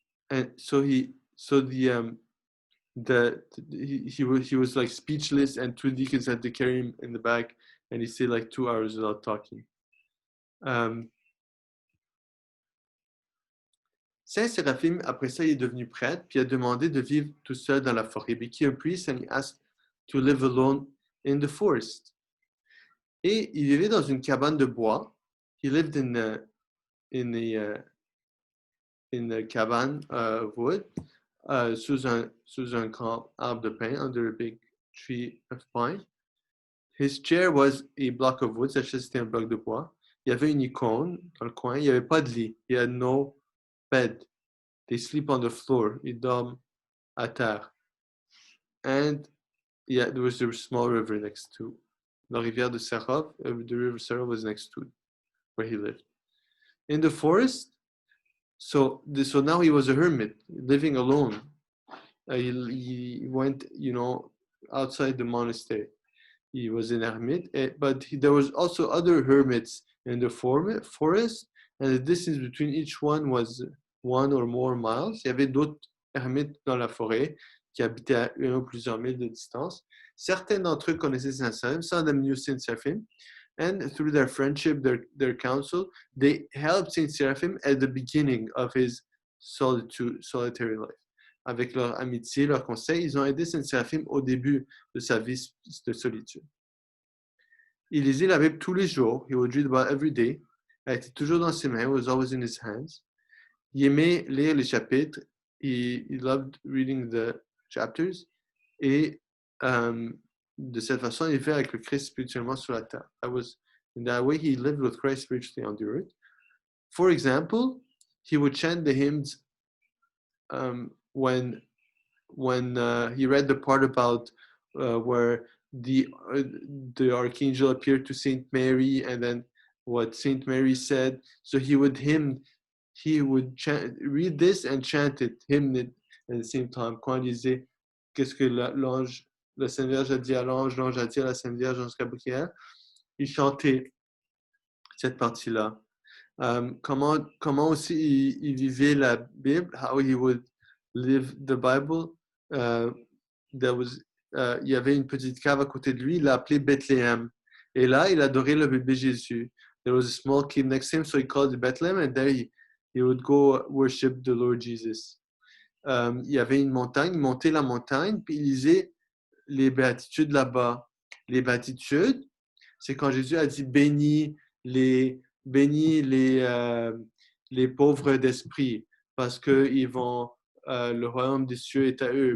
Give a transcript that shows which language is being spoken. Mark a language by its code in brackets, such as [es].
[en] And so he was like speechless, and 2 deacons had to carry him in the back, and he stayed like 2 hours without talking. [fr] Saint Séraphim, après ça, il est devenu prêtre, puis il a demandé de vivre tout seul dans la forêt. [en] He became a priest and he asked to live alone in the forest. [fr] Et il vivait dans une cabane de bois. [en] He lived in a cabane wood, [fr] sous un grand arbre de pin, [en] under a big tree of pine. His chair was a block of wood, [fr] sa chaise c'était un bloc de bois. Il y avait une icône dans le coin, il n'y avait pas de lit. Il y a [en] no bed. They sleep on the floor. [fr] Ils dorment à terre. [en] And yeah, there was a small river next to [fr] la rivière de Serov. [en] The river Serov was next to where he lived. In the forest, so now he was a hermit, living alone. He went, outside the monastery. He was an hermit, but there was also other hermits in the forest, and the distance between each one was 1 or more miles. [fr] Il y avait d'autres ermites dans la forêt qui habitaient à 1 ou plusieurs milles de distance. Certains d'entre eux connaissaient Saint Seraphim, [en] some of them knew Saint Seraphim, and through their friendship, their counsel, they helped Saint Seraphim at the beginning of his solitary life. [fr] avec leur amitié, leurs conseils, ils ont aidé Saint Séraphim au début de sa vie de solitude. Il lisait la Bible tous les jours. [en] He would read about every day. [fr] Elle était toujours dans ses mains. [en] It was always in his hands. [fr] Il aimait lire les chapitres. [en] He loved reading the chapters. [fr] Et de cette façon, il vivait avec le Christ spirituellement sur la terre. [en] In that way, he lived with Christ spiritually on the earth. For example, he would chant the hymns when he read the part about where the archangel appeared to Saint Mary, and then what Saint Mary said. So he would read this and chant it, hymn it at the same time. [fr] Quand il disait qu'est-ce que la Sainte Vierge a dit à l'ange a dit à la Sainte Vierge jusqu'à Gabriel, il chantait cette partie-là. Comment aussi il vivait la Bible, [en] how he would live the Bible. [fr] Il y avait une petite cave à côté de lui, il l'a appelée Bethléem. Et là, il adorait le bébé Jésus. [en] There was a small cave next to him, so he called it Bethlehem, and there he would go worship the Lord Jesus. [fr] Il y avait une montagne, il montait la montagne, puis il lisait les béatitudes là-bas. Les béatitudes, c'est quand Jésus a dit bénis les pauvres d'esprit, parce que le royaume des cieux est à eux.